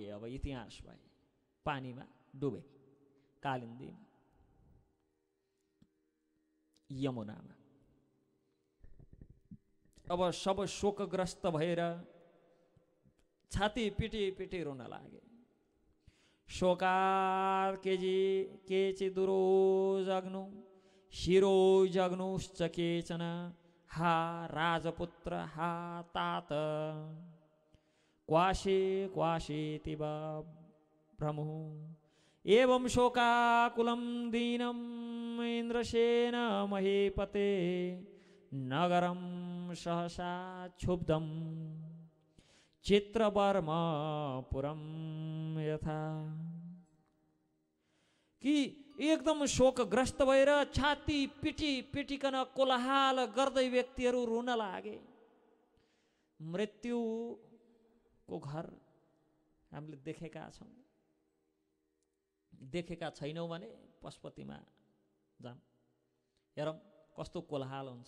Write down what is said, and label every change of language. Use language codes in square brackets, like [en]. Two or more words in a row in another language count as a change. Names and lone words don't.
[ne] अब इतिहास भए, पानीमा डुबे, कालिन्दीमा, यमुनामा। अब सब शोकग्रस्त भएर छाती पिटी पिटी रोन लागे। [sa] शोकार केचिदुरो जग्नु शिरो जग्नुश्च केचन, हा राजपुत्र हा तात क्वाशे क्वाशेति भ्रमु। एवं शोकाकुलं दीनं इन्द्रसेन महीपते, नगरं सहसा क्षुब्धं चित्रवर्मपुरं यथा। [ne] कि एकदम शोकग्रस्त भएर छाती पिटी पिटिकन कोलाहल गर्दै व्यक्तिहरू रुन लागे। मृत्युको घर हामीले देखेका छौँ, देखेका छैनौँ भने पशुपतिमा जाऊँ, हेरौँ कस्तो कोलाहल हुन्छ।